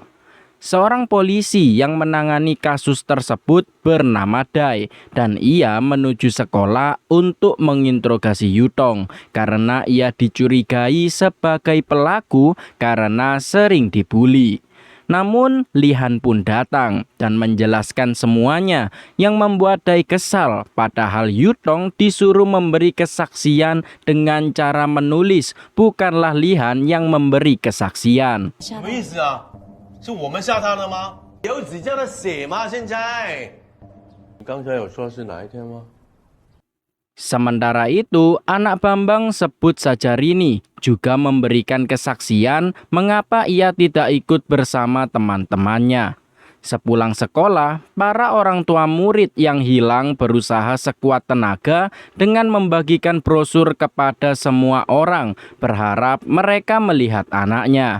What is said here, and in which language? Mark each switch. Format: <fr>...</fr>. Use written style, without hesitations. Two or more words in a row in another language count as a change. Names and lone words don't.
<id>Seorang polisi yang menangani kasus tersebut bernama Dai, dan ia menuju sekolah untuk menginterogasi Yutong karena ia dicurigai sebagai pelaku karena sering dibuli. Namun Lihan pun datang dan menjelaskan semuanya yang membuat Dai kesal, padahal Yutong disuruh memberi kesaksian dengan cara menulis, bukanlah Lihan yang memberi kesaksian.</id> <zh>什么意思啊？是我们吓他的吗？有纸这样的写吗？现在刚才有说是哪一天吗？</zh> <id>Sementara itu, anak Bambang sebut saja Rini juga memberikan kesaksian mengapa ia tidak ikut bersama teman-temannya. Sepulang sekolah, para orang tua murid yang hilang berusaha sekuat tenaga dengan membagikan brosur kepada semua orang, berharap mereka melihat anaknya.</id>